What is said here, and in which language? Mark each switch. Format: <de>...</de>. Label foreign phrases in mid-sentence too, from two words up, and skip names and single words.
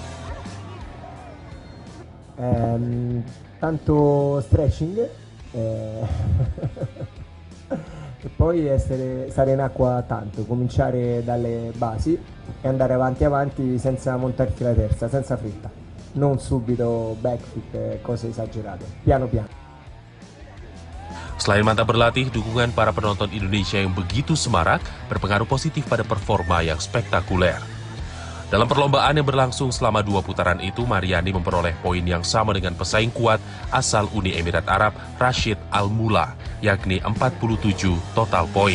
<it>Tanto stretching e poi stare in acqua tanto, cominciare dalle basi e andare avanti senza montarti la terza, senza fretta, non subito backflip e cose esagerate, piano piano.</it> <id>Selain mantap berlatih, dukungan para penonton Indonesia yang begitu semarak berpengaruh positif pada performa yang spektakuler. Dalam perlombaan yang berlangsung selama 2 putaran itu, Mariani memperoleh poin yang sama dengan pesaing kuat asal Uni Emirat Arab, Rashid Al-Mula, yakni 47 total poin.</id>